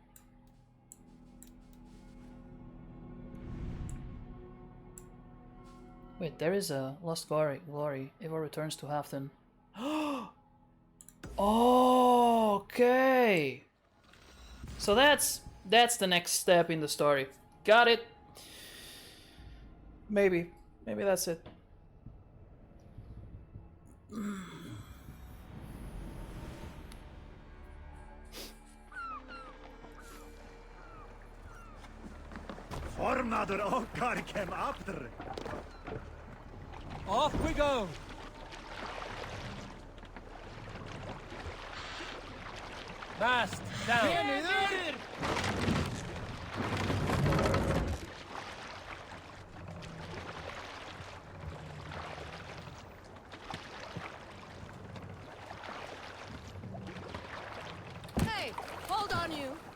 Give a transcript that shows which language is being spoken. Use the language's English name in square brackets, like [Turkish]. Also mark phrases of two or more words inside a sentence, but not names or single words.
[English] Wait, there is a Lost Glory. Eva returns to Halfton. Oh, okay. So that's the next step in the story. Got it. Maybe that's it. [Icelandic] Formadur okkar kem aftur. [English] Off we go! Mast down! Hey, hold on you.